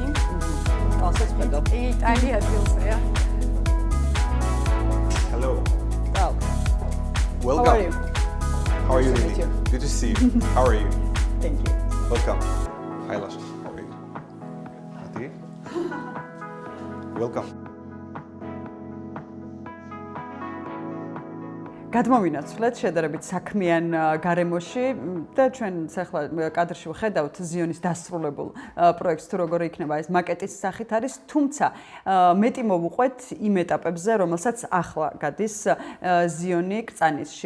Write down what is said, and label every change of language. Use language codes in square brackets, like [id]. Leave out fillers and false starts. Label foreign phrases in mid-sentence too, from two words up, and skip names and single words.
[ka] ასეც ხედავ. იტალია ადგილზეა. [en] Hello. Wow. Welcome. How are you? How are you, Nice to meet Nini? you. Good to see you. How are you? Thank you. Welcome. Hi, Lasha. How are you? Ati? Welcome. [ka] გადმოვინაცვლეთ შედარებით საქმიან გარემოში და ჩვენ ახლა კადრში ვხედავთ ზიონის დასრულებულ პროექტს თუ როგორ იქნება ეს მაკეტის სახით არის, თუმცა მეტი მოვუყვეთ იმ ეტაპებზე, რომელსაც ახლა გადის ზიონი კრწანისში.